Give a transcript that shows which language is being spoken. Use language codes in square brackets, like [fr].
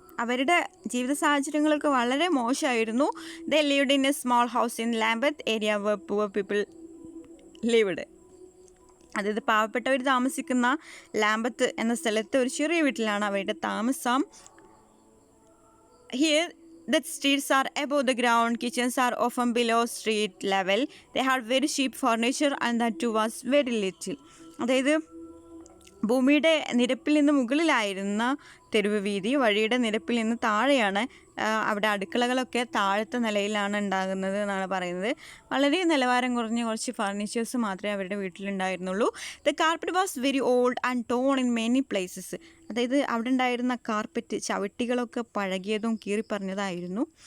[ml] അവരുടെ ജീവിത സാഹചര്യങ്ങളൊക്കെ വളരെ മോശമായിരുന്നു. [en] They lived in a small house in Lambeth area where poor people lived. [ml] അതായത് പാവപ്പെട്ടവർ താമസിക്കുന്ന ലാംബത്ത് എന്ന സ്ഥലത്ത് ഒരു ചെറിയ വീട്ടിലാണ് അവരുടെ താമസം. [en] Here the streets are above the ground, kitchens are often below street level, they had very cheap furniture and that too was very little. [ml] അതായത് ഭൂമിയുടെ നിരപ്പിൽ നിന്ന് മുകളിലായിരുന്ന തെരുവ് വീതി വഴിയുടെ നിരപ്പിൽ നിന്ന് താഴെയാണ്. അവിടെ അടുക്കളകളൊക്കെ താഴത്തെ നിലയിലാണ് ഉണ്ടാകുന്നത് എന്നാണ് പറയുന്നത്. വളരെ നിലവാരം കുറഞ്ഞ കുറച്ച് ഫർണിച്ചേഴ്സ് മാത്രമേ അവരുടെ വീട്ടിലുണ്ടായിരുന്നുള്ളൂ. [en] The carpet was very old and torn in many places. [ml] അതായത് അവിടെ ഉണ്ടായിരുന്ന കാർപ്പറ്റ് ചവിട്ടികളൊക്കെ പഴകിയതും കീറിപ്പറഞ്ഞതായിരുന്നു.